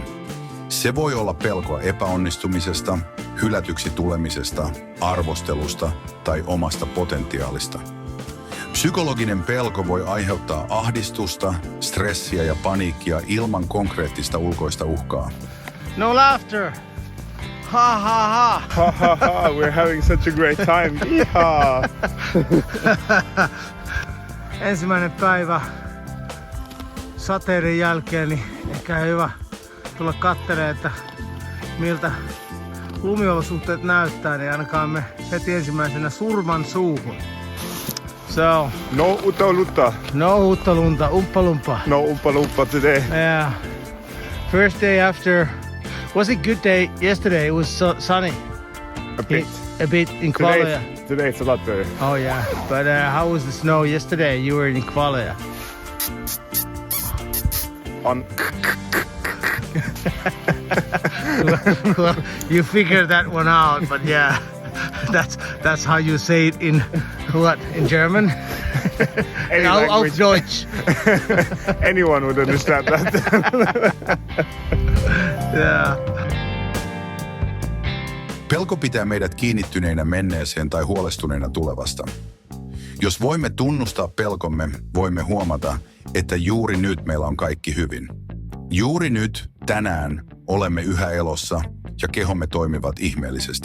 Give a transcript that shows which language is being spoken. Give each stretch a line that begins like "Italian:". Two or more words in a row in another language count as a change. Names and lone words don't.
Finnish: Se voi olla pelkoa epäonnistumisesta, hylätyksi tulemisesta, arvostelusta tai omasta potentiaalista. Psykologinen pelko voi aiheuttaa ahdistusta, stressiä ja paniikkia ilman konkreettista ulkoista uhkaa.
English: No laughter! Ha ha ha! Ha ha ha, we're having such a great time. Yeehaw!
Finnish: Ensimmäinen päivä sateiden jälkeen, niin ehkä hyvä tulla katselemaan, että miltä lumiolosuhteet näyttää, niin ainakaan me heti ensimmäisenä surman suuhun.
English: So,
Finnish: No uutta. no uutta lunta, umppalumpa.
English: No umpa today. Yeah. First day after, was it good day yesterday? It was sunny. A bit in Kvaløya. Today it's a lot better. Oh yeah, but how was the snow yesterday? You were in Kvaløya. On Well, you figured that one out, but yeah, that's how you say it in what, in German? any Auf language. Deutsch. Anyone would understand that. Yeah.
Finnish: Pelko pitää meidät kiinnittyneinä menneeseen tai huolestuneina tulevasta. Jos voimme tunnustaa pelkomme, voimme huomata, että juuri nyt meillä on kaikki hyvin. Juuri nyt, tänään, olemme yhä elossa ja kehomme toimivat ihmeellisesti.